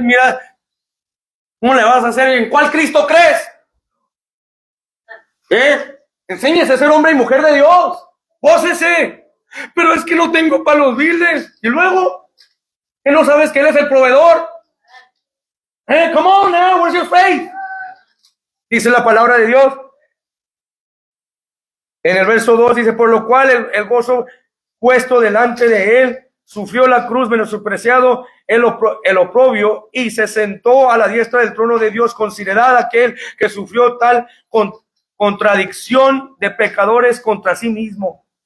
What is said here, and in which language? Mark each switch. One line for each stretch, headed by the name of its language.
Spanish: Mira, ¿cómo le vas a hacer? ¿En cuál Cristo crees? Enséñese a ser hombre y mujer de Dios. Pósese. Pero es que no tengo para los biles. Y luego, ¿qué no sabes que Él es el proveedor?
English: Come on now, where's your faith?
Spanish: Dice la palabra de Dios. En el verso 2 dice, por lo cual el gozo puesto delante de él, sufrió la cruz, menospreciado el oprobio, y se sentó a la diestra del trono de Dios. Considerad aquel que sufrió tal contradicción de pecadores contra sí mismo.